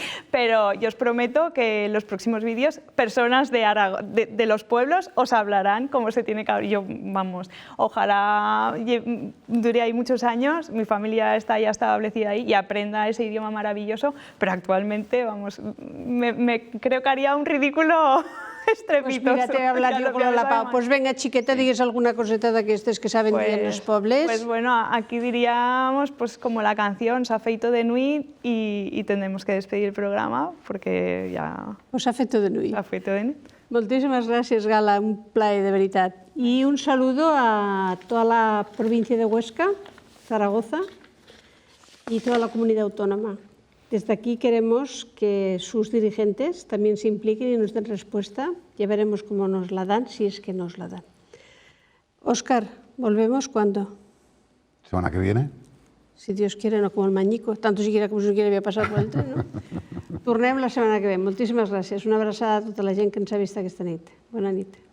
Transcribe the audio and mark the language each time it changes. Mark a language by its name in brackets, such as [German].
[Spanish] Pero yo os prometo que en los próximos vídeos personas de los pueblos os hablarán cómo se tiene que hablar. Yo, vamos, ojalá dure ahí muchos años, mi familia está ya establecida ahí y aprenda ese idioma maravilloso, pero actualmente, vamos, creo que haría un ridículo estrepitoso. Pues mira, te voy a hablar yo con la Pau. Pues venga, [Catalan] chiqueta, digues alguna coseta d'aquestes que saben dir en els pobles. [Spanish] Pues bueno, aquí diríamos pues como la canción, [Aragonese] s'ha feito de nuit [Spanish] y tendremos que despedir el programa porque ya... [Aragonese] Pues s'ha feito de nuit. S'ha feito de nuit. [Catalan] Moltíssimes gràcies, Gala, un plaer de veritat. [Spanish] Y un saludo a toda la provincia de Huesca, Zaragoza y toda la comunidad autónoma. Desde aquí queremos que sus dirigentes también se impliquen y nos den respuesta. Ya veremos cómo nos la dan, si es que nos la dan. Óscar, ¿volvemos cuándo? ¿Semana que viene? Si Dios quiere, no como el Mañico. Tanto si quiere como si no quiere voy a pasar por el tren, no? [Catalan] Tornem la setmana que ve. Moltíssimes gràcies. Una abraçada a tota la gent que ens ha vist aquesta nit. Bona nit.